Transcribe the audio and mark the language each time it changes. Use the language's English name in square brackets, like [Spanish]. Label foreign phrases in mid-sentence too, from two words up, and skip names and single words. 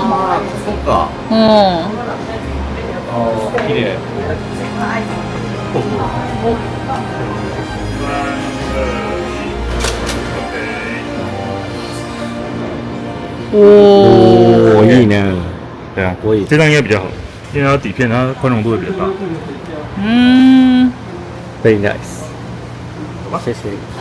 [Japanese] ああ、そっか。うん。ああ、綺麗。おー。いいね。 [Chinese] 对啊，我也这张应该比较好，因为它底片它宽容度会比较大。 [English] Very nice。 [Chinese] 谢谢。